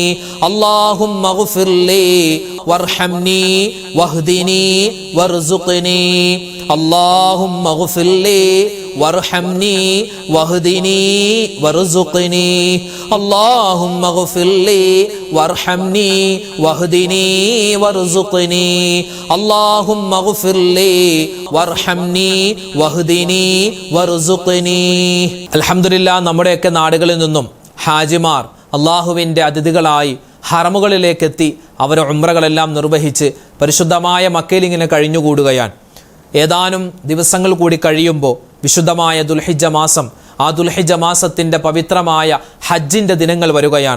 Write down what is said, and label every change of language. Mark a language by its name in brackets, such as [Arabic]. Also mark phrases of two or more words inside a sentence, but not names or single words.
[Arabic] اللهم اغفر لي وارحمني واهدني وارزقني اللهم اغفر لي وارحمني واهدني وارزقني اللهم اغفر لي وارحمني واهدني وارزقني اللهم اغفر لي وارحمني واهدني وارزقني [Malayalam] അൽഹംദുലില്ലാ നമ്മുടെയൊക്കെ നാടുകളിൽ നിന്നും ഹാജിമാർ അള്ളാഹുവിൻ്റെ അതിഥികളായി ഹറമുകളിലേക്ക് എത്തി അവർ ഉംറകളെല്ലാം നിർവഹിച്ച് പരിശുദ്ധമായ മക്കയിൽ ഇങ്ങനെ കഴിഞ്ഞുകൂടുകയാണ്. ഏതാനും ദിവസങ്ങൾ കൂടി കഴിയുമ്പോൾ വിശുദ്ധമായ ദുൽഹിജ്ജ മാസം, ആ ദുൽഹിജ്ജ മാസത്തിൻ്റെ പവിത്രമായ ഹജ്ജിൻ്റെ ദിനങ്ങൾ വരികയാണ്.